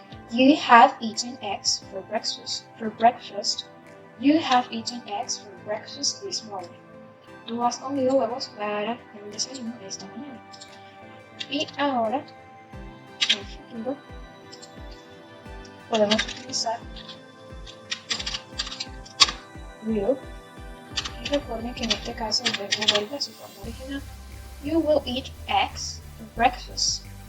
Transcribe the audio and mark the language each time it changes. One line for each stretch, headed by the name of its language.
English: You have eaten eggs for breakfast. You have eaten eggs for breakfast this morning.
Spanish: Tú has comido huevos para el desayuno de esta mañana.
English: Y ahora, en el futuro, podemos utilizar will.
Spanish: Y recuerden que en este caso el verbo vuelve a su forma original.
English: You will eat eggs for breakfast.